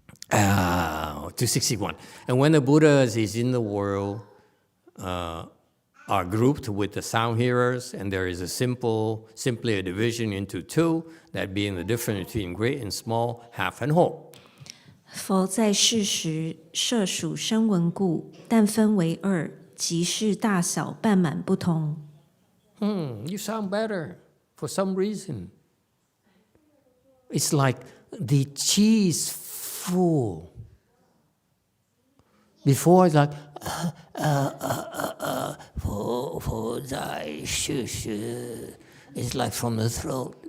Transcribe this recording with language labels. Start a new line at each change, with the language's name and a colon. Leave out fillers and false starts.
English: 261. And when the Buddhas is in the world, are grouped with the sound hearers, and there is simply a division into 2, that being the difference between great and small, half and whole.
Chinese: 佛在世时，摄属声闻故，但分为2，即是大小半满不同。
English: You sound better for some reason. It's like the chi is full. Before it's like,
Chinese: 佛在世时,
English: it's like from the throat.